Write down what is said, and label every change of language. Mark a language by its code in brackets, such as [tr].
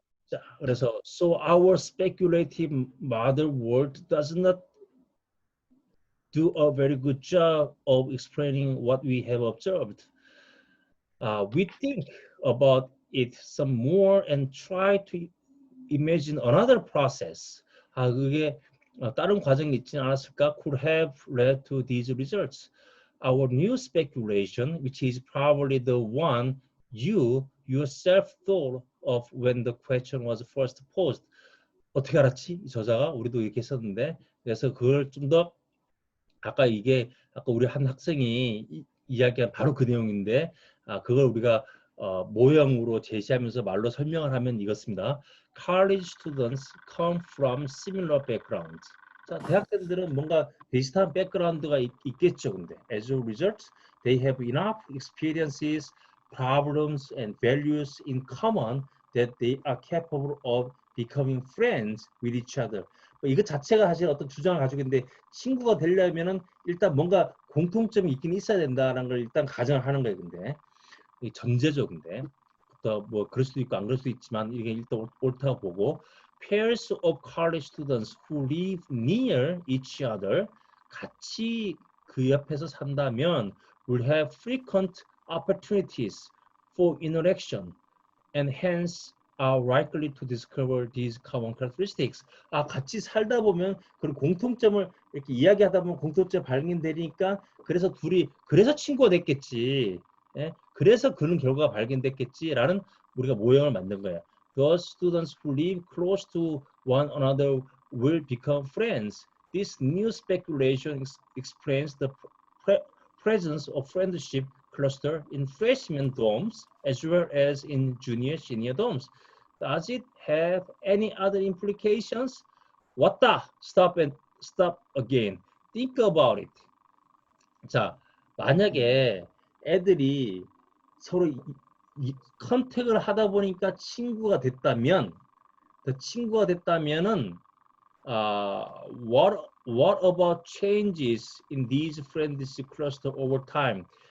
[ko] 자, 그래서 [en] so our speculative model world does not do a very good job of explaining what we have observed. We think about it some more and try to imagine another process. [ko] 그게 다른 과정이 있지 않았을까? [en] Could have led to these results. Our new speculation, which is probably the one you yourself thought of when the question was first posed. [ko] 어떻게 알았지? 이 저자가 우리도 이렇게 썼는데, 그래서 그걸 좀 더 아까 우리 한 학생이 이야기한 바로 그 내용인데, 그걸 우리가 모형으로 제시하면서 말로 설명을 하면 이렇습니다. [en] College students come from similar backgrounds. [ko] 자, 대학생들은 뭔가 비슷한 백그라운드가 있겠죠. 근데 [en] as a result, they have enough experiences, problems, and values in common that they are capable of becoming friends with each other. [ko] 이거 자체가 사실 어떤 주장을 가지고 있는데 친구가 되려면은 일단 뭔가 공통점이 있긴 있어야 된다는 걸 일단 가정을 하는 거예요. 근데 이 전제죠. 근데 또 뭐 그럴 수도 있고 안 그럴 수도 있지만 이게 일단 옳다고 보고 [en] pairs of college students who live near each other [ko] 같이 그 옆에서 산다면 [en] will have frequent opportunities for interaction and hence are likely to discover these common characteristics. [ko] 같이 살다 보면 그런 공통점을 이렇게 이야기하다 보면 공통점 발견되니까 그래서 친구가 됐겠지. 예? 그래서 그런 결과가 발견됐겠지라는 우리가 모형을 만든 거야. [en] Those students who live close to one another will become friends. This new speculation explains the presence of friendship cluster in freshman dorms as well as in junior senior dorms. Does it have any other implications? [ko] 왔다. [en] Stop and stop again. Think about it. [ko] 자, 만약에 애들이 서로 컨택을 하다 보니까 친구가 됐다면은 [en] what about changes in these friendship cluster over time?